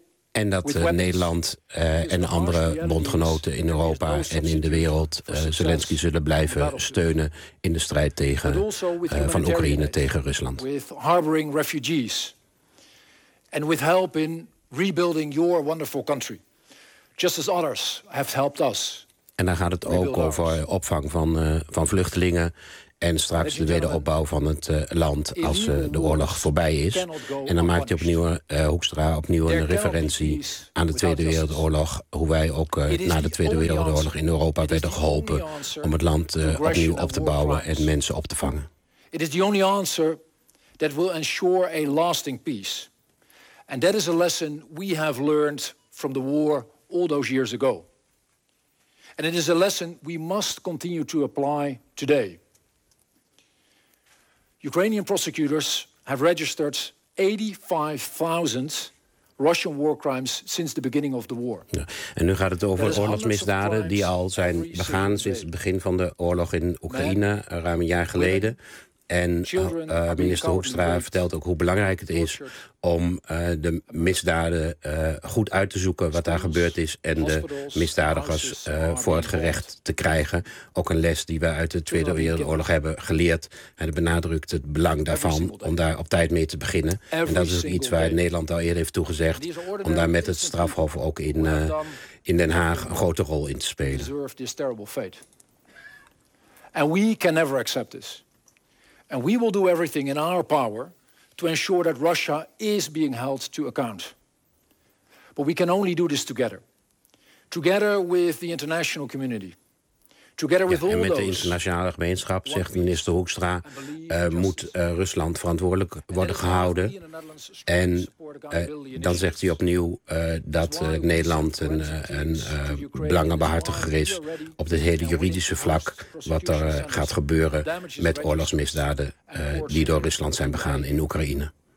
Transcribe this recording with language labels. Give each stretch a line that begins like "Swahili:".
Dutch: En dat Nederland en andere bondgenoten in Europa en in de wereld Zelensky zullen blijven steunen in de strijd tegen van Oekraïne tegen Rusland.
English: With harboring refugees and with help in rebuilding your wonderful country. Just as others have helped us.
Dutch: En dan gaat het ook over opvang van vluchtelingen en straks de wederopbouw van het land als de oorlog voorbij is. En dan maakt hij opnieuw, Hoekstra opnieuw een referentie aan de Tweede Wereldoorlog, hoe wij ook na de Tweede Wereldoorlog in Europa werden geholpen om het land opnieuw op te bouwen en mensen op te vangen.
English: It is the only answer that will ensure a lasting peace. And that is a lesson we have learned from the war all those years ago. And it is a lesson we must continue to apply today. Ukrainian prosecutors have registered 85,000 Russian war crimes since the beginning of the war.
Dutch: Ja. En nu gaat het over oorlogsmisdaden die al zijn begaan sinds het begin van de oorlog in Oekraïne, ruim een jaar geleden. En minister Hoekstra vertelt ook hoe belangrijk het is om de misdaden goed uit te zoeken wat daar gebeurd is en de misdadigers voor het gerecht te krijgen. Ook een les die we uit de Tweede Wereldoorlog hebben geleerd. En het benadrukt het belang daarvan om daar op tijd mee te beginnen. En dat is iets waar Nederland al eerder heeft toegezegd om daar met het strafhof ook in Den Haag een grote rol in te spelen.
English: And we can never accept this. And we will do everything in our power to ensure that Russia is being held to account. But we can only do this together. Together with the international community. Together with all those.
Dutch: En met de internationale gemeenschap, zegt minister Hoekstra, moet Rusland verantwoordelijk worden gehouden. En dan zegt hij opnieuw dat Nederland een belangenbehartiger is op het hele juridische vlak wat er gaat gebeuren met oorlogsmisdaden die door Rusland zijn begaan in Oekraïne.